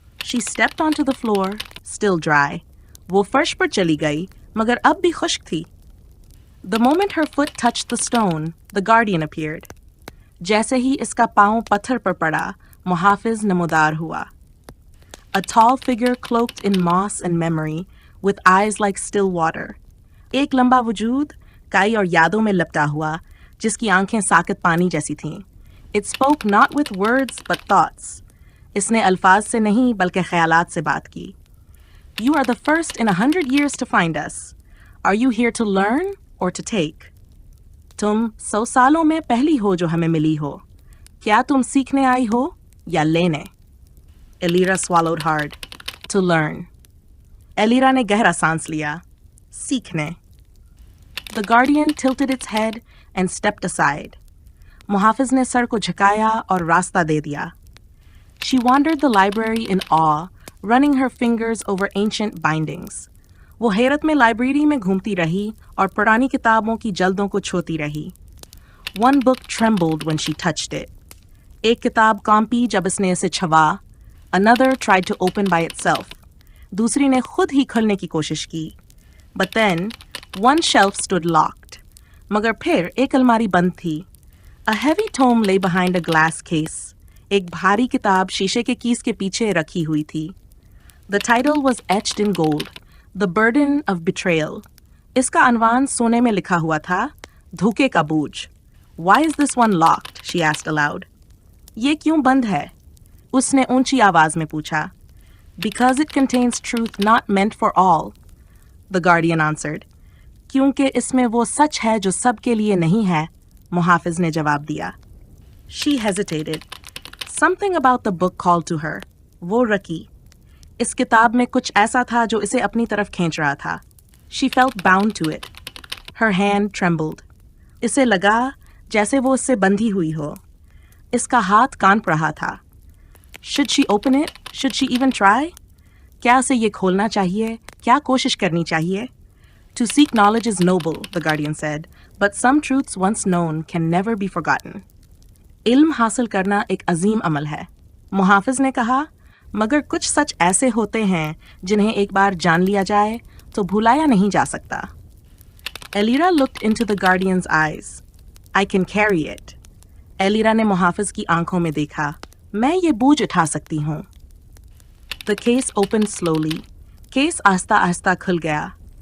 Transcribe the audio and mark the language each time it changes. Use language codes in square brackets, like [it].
[en] She stepped onto the floor, still dry. [hi] वो फर्श पर चली गई, मगर अब भी खुश्क थी. [en] The moment her foot touched the stone, the guardian appeared. [hi] जैसे ही इसका पांव पत्थर पर पड़ा, मुहाफिज नमोदार हुआ. [en] A tall figure cloaked in moss and memory, with eyes like still water. [hi] एक लंबा वजूद, काई और यादों में लिपटा हुआ, जिसकी आंखें साकित पानी जैसी थीं. [en] It spoke not with words but thoughts. [hi] इसने अल्फाज से नहीं बल्कि ख्यालात से बात की. [en] You are the first in 100 years to find us. Are you here to learn or to take? [hi] तुम 100 सालों में पहली हो जो हमें मिली हो. क्या तुम सीखने आई हो या लेने? [en] Elira swallowed hard. To learn. [hi] Elira ने गहरा सांस लिया. सीखने. [en] The guardian tilted its head and stepped aside. [hi] मुहाफिज ने सर को झुकाया और रास्ता दे दिया. [en] She wandered the library in awe, running her fingers over ancient bindings. [hi] वो हैरत में लाइब्रेरी में घूमती रही और पुरानी किताबों की जल्दों को छूती रही. [en] One book trembled when she touched it. [hi] एक किताब कांपी जब इसने इसे छुआ. [en] Another tried to open by itself. [hi] दूसरी ने खुद ही खुलने की कोशिश की. [en] But then, One shelf stood locked. [hi] मगर फिर एक अलमारी बंद थी. [en] A heavy tome lay behind a glass case. [hi] एक भारी किताब शीशे के कीस के पीछे रखी हुई थी. [en] The title was etched in gold. The Burden of Betrayal. [hi] इसका अनवान सोने में लिखा हुआ था. धोखे का बोझ. [en] Why is this one locked? She asked aloud. [hi] ये क्यों बंद है? उसने ऊंची आवाज में पूछा. [en] Because it contains truth not meant for all, the guardian answered. [hi] क्योंकि इसमें वो सच है जो सबके लिए नहीं है, मुहाफिज ने जवाब दिया. [en] She hesitated. Something about the book called to her. [hi] वो रकी. इस किताब में कुछ ऐसा था जो इसे अपनी तरफ खींच रहा था. [en] She felt bound to it. Her hand trembled. [hi] इसे लगा जैसे वो उससे बंधी हुई हो. इसका हाथ कांप रहा था. [en] Should she open it? Should she even try? [hi] क्या उसे ये खोलना चाहिए? क्या कोशिश करनी चाहिए? [en] To seek knowledge is noble, the guardian said, but some truths once known can never be forgotten. [hi] इल्म हासिल करना एक अजीम अमल है. मुहाफिज ने कहा, मगर कुछ सच ऐसे होते हैं जिन्हें एक बार जान लिया जाए तो भुलाया नहीं जा सकता. [en] Elira looked into the guardian's eyes. I can carry it. [hi] Elira ने मुहाफिज की आंखों में देखा. मैं ये बोझ उठा सकती हूँ. [en] The case opened slowly. [hi] Case आस्ता आस्ता खुल गया.